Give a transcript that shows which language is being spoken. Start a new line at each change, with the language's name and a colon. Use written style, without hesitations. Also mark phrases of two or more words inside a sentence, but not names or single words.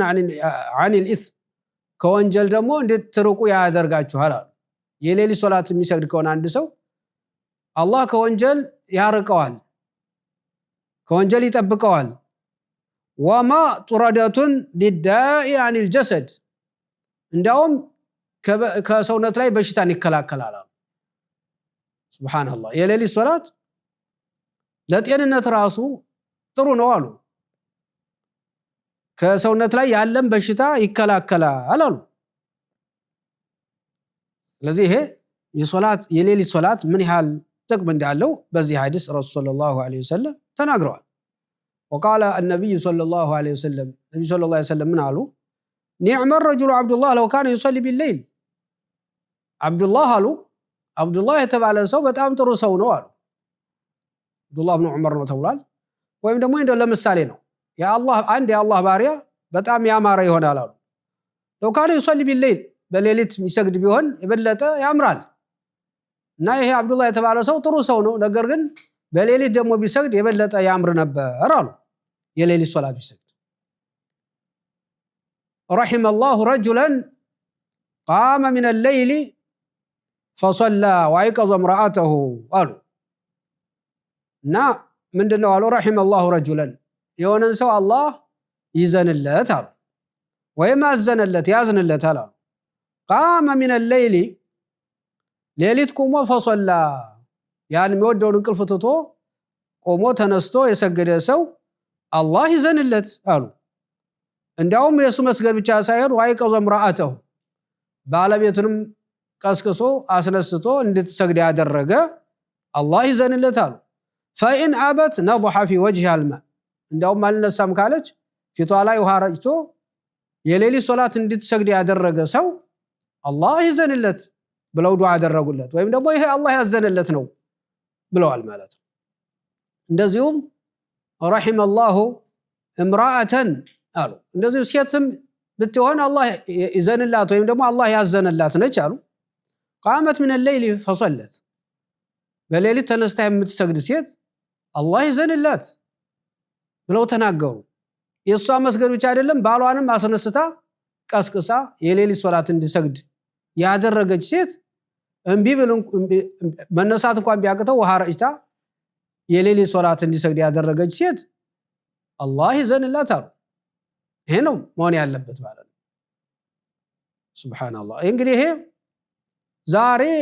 Arabic: عن الإثم
Amharic: ከወንጀል ደግሞ እንድትርቁ ያደርጋችኋል አሉ። የሌሊት ሶላት የሚሰግድ ከሆነ አንድ ሰው አላህ ከወንጀል ያርቀዋል፣ ከወንጀል ይጠብቀዋል።
Arabic: ومطردة للداء عن الجسد
Amharic: እንዳውም ከሰውነት ላይ በሽታን ይከላከላል። ሱብሃንአላህ የሌሊት ሶላት ለጤንነት ራሱ ጥሩ ነው አሉ። ከሰውነት ላይ ያለም በሽታ ይከላከላል አሉ። ስለዚህ ይሄ የሌሊት ሶላት ምን ያህል ጥቅም እንዳለው በዚህ ሐዲስ ረሱል
Arabic: صلى الله عليه وسلم
Amharic: ተናግረዋል።
Arabic: وقال النبي صلى الله عليه وسلم النبي صلى الله عليه وسلم
Amharic: ምን አሉ?
Arabic: نعم الرجل عبد الله لو كان يصلي بالليل عبد الله
Amharic: አሉ አብዱላህ የተባለ ሰው በጣም ጥሩ ሰው ነው አሉ። አብዱላህ ኢብኑ ዑመር ነው ተብሏል። ወይም ደግሞ እንደው ለምሳሌ ነው አንድ የአላህ ባሪያ በጣም ያማረ ይሆናል አሉ።
Arabic: لو كان يصلي بالليل
Amharic: በሌሊት የሚሰግድ ቢሆን የበለጠ ያምራል። እና ይሄ አብዱላህ የተባለ ሰው ጥሩ ሰው ነው፣ ነገር ግን በሌሊት ደግሞ ቢሰግድ የበለጠ ያምር ነበር አሉ። የሌሊት ሶላት ቢሰግድ
Arabic: رحم الله رجلا قام من الليل فصلى وايقظ امراته قالوا
Amharic: እና ምንድነው አሉ
Arabic: رحم الله رجلا
Amharic: የሆነን ሰው አላህ ይዘንለት አሉ ወይም አዘነለት ያዝንለታል አሉ
Arabic: قام من
Amharic: الليل ሌሊት ቆሞ ፈሰላ ያን የሚወደውን እንቅልፍ ትቶ ቆሞ ተነስቶ የሰገደ ሰው አላህ ይዘንለት አሉ እንዲያውም የሱ መስገድ ብቻ ሳይሆን
Arabic: وأيقظ امرأته
Amharic: ባለቤቱንም ቀስቅሶ አስነስቶ እንድትሰግድ ያደረገ አላህ ይዘንለት አሉ
Arabic: فإن أبت نضح في وجهها الماء
Amharic: እንዲያውም አልነሳም ካለች ፊቷ ላይ ውሃ ረጭቶ የሌሊት ሶላት እንድትሰግድ ያደረገ ሰው አላህ ይዘንለት ብለው ዱዓ ያደረጉለት ወይም ደግሞ ይሄ አላህ ያዘነለት ነው ብለዋል ማለት ነው እንደዚሁም
Arabic: رحم الله امرأة
Amharic: አሉ እንደዚሁ ሴትም ብትሆን አላህ ይዘንላት ወይም ደግሞ አላህ ያዘነላት ነች አሉ ቃመት
Arabic: من الليل فصلت
Amharic: በሌሊት ተነስታ የምትሰግድ ሴት አላህ ይዘንላት ብለው ተናገሩ የሷ መስገድ ብቻ አይደለም ባሏንም አስነስታ ቀስቅሳ የሌሊት ሶላት እንዲሰግድ ያደረገች ሴት እንቢ ብለን መነሳት እንኳን ቢያቅተው ውሃ ረጭታ የሌሊት ሶላት እንዲሰግድ ያደረገች ሴት አላህ ይዘንላት አሉ ይሄ ነው መሆን ያለበት ማለት ነው ሱብሃንአላህ እንግዲህ ይሄ ዛሬ